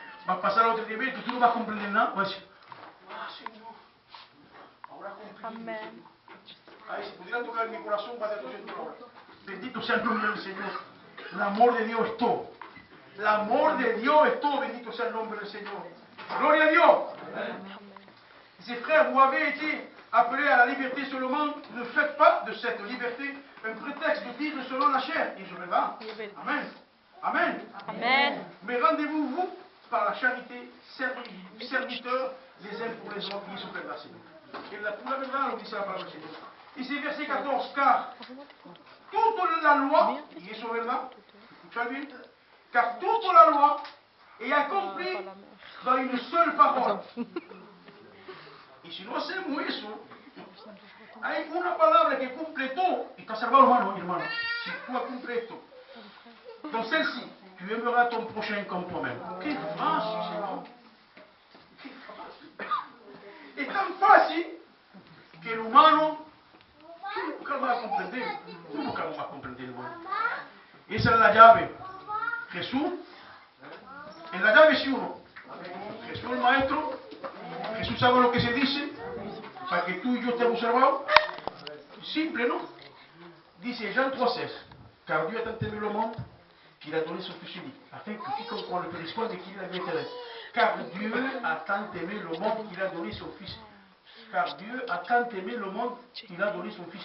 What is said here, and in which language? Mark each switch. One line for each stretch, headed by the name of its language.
Spanish: Va a pasar a otro nivel que tú no vas a comprender nada. Vas a decir, Señor, ahora comprendí. Amén. Ay, si pudiera tocar mi corazón, va a tener ahora. Bendito sea el nombre del Señor. El amor de Dios es todo. El amor de Dios es todo. Bendito sea el nombre del Señor. Gloria a Dios.
French: Ses frères, vous avez été appelés à la liberté seulement. Ne faites pas de cette liberté un prétexte de vivre selon la chair. Et je vais là. Amen. Amen. Amen. Mais rendez-vous, vous, par la charité, serviteurs les uns pour les autres.
Spanish: Y eso es verdad, Señor. Et la verdad lo dice la palabra del Señor.
French: Dice verset 14, car toute la loi,
Spanish: y eso es verdad, escuchad bien,
French: car toute la loi est accomplie dans une seule parole.
Spanish: Y si no hacemos eso, hay una palabra que cumple todo. Y está salvado, hermano y hermano. Si tú cumples esto,
French: dans celle-ci, tu aimeras ton prochain comme toi-même.
Spanish: Qué fácil, Señor. Qué fácil. Es tan fácil que el humano nunca lo va a comprender. Nunca lo va a comprender, hermano. Esa es la llave. Jesús, en la llave es uno. Jesús el Maestro. Jesús sabe lo que se dice para que tú y yo estemos salvados. Simple, ¿no?
French: Dice Jean 3,16, car Dieu a tant aimé le monde qu'il a donné son Fils unique, afin que quiconque croit ne périsse point mais qu'il ait la vie éternelle. Car Dieu a tant aimé le monde qu'il a donné son Fils. Car Dieu a tant aimé le monde qu'il a donné son Fils.